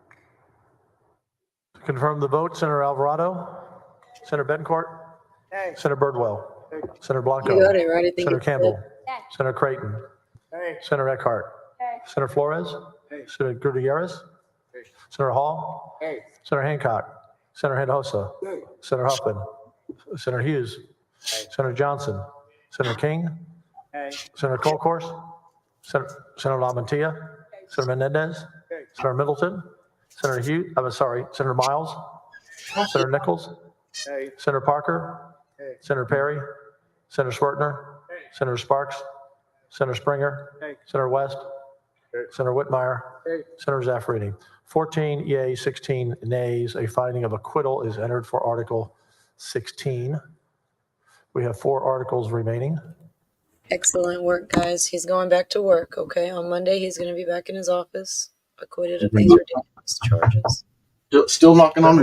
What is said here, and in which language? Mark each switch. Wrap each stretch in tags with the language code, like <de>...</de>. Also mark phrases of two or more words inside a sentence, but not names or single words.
<en>Confirm the vote, Senator Alvarado, Senator Betancourt, Hey. Senator Birdwell, Senator Blanco, You got it right. I think Senator it's Campbell, dead. Senator Creighton, Hey. Senator Eckhart, Senator Flores, Hey. Senator Gutierrez, Hey. Senator Hall, Hey. Senator Hancock, Senator Hinojosa, Hey. Senator Huffman, Senator Hughes, Hey. Senator Johnson, Senator King, Hey. Senator Colcourse, Senator Lamontia, Senator Menendez, Hey. Senator Middleton, Senator Hughes, Senator Miles, Senator Nichols, Hey. Senator Parker, Hey. Senator Perry, Senator Swertner, Hey. Senator Sparks, Senator Springer, Hey. Senator West, Hey. Senator Whitmire, Hey. Senator Zaffarini. 14 yeas, 16 nays. A finding of acquittal is entered for Article 16. We have 4 articles remaining. Excellent work, guys. He's going back to work, okay? On Monday, he's going to be back in his office, acquitted of these ridiculous charges. Still knocking on</en>